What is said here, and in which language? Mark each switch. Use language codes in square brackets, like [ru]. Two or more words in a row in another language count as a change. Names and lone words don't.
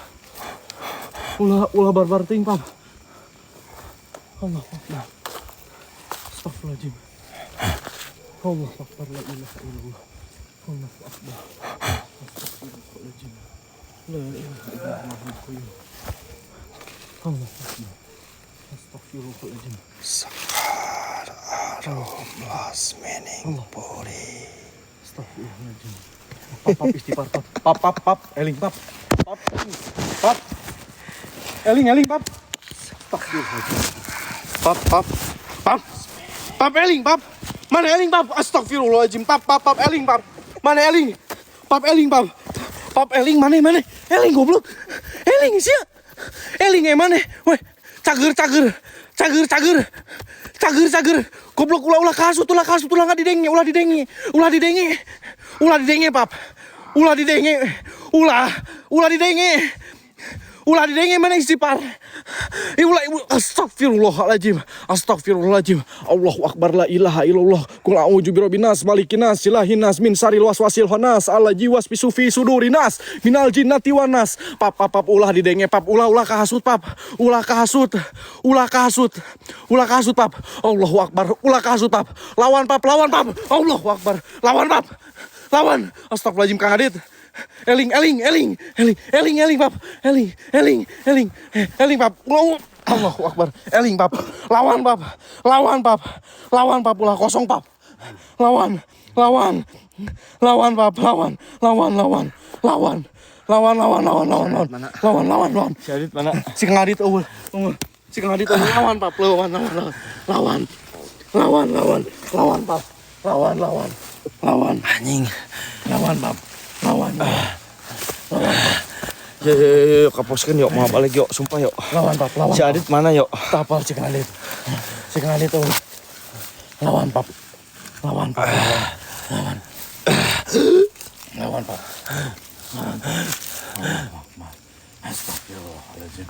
[su] Ulah barbar teuing Pam. [ar] الله أكبر. أستغفر الله العظيم. الله أكبر لا إله إلا الله. الله أكبر. أستغفر الله العظيم. لا إله إلا الله. الله أكبر. أستغفر الله العظيم. Last meaning puri. أستغفر الله العظيم. [su] Pap istighfar pap. Eling pap. Pap. Eling pap. [ar] أستغفر الله العظيم. [su] Pap eling pap. Mana eling pap? [ar] أستغفر الله العظيم. [su] Pap eling pap. Mana eling? Pap eling pap. Pap eling mana? Eling goblok. Eling sia. Eling mana? Weh, cager. Goblok ulah kasut ulah didenge pap. Ulah didenge mana istighfar. [ar] أستغفر الله العظيم. الله أكبر لا إله إلا الله. قل أعوذ برب الناس، ملك الناس، إله الناس، من شر الوسواس الخناس، الذي يوسوس في صدور الناس، من الجنة والناس. [su] Pap ulah didenge pap. Ulah kahasut pap. Ulah kahasut pap. [ar] الله أكبر. [su] Ulah kahasut pap. Lawan pap. [ar] الله أكبر. [su] Lawan pap. [ar] أستغفر الله العظيم Kang Adit. [su] Eling pap. Eling pap. [ar] الله أكبر. [su] Eling pap. Lawan pap. Ulah kosong pap. Lawan pap. Lawan. Si Adit mana? Si Kang Adit eueuh. Lawan pap. Lawan pap. Lawan. Anjing. Lawan pap. Lawan. Yuk kaposkeun yuk, mau balik yuk, sumpah yuk. Lawan pap. Si Adit mana yuk? Tapal si Kang Adit tuh. Lawan pap. Lawan pap. [ar] أستغفر الله العظيم.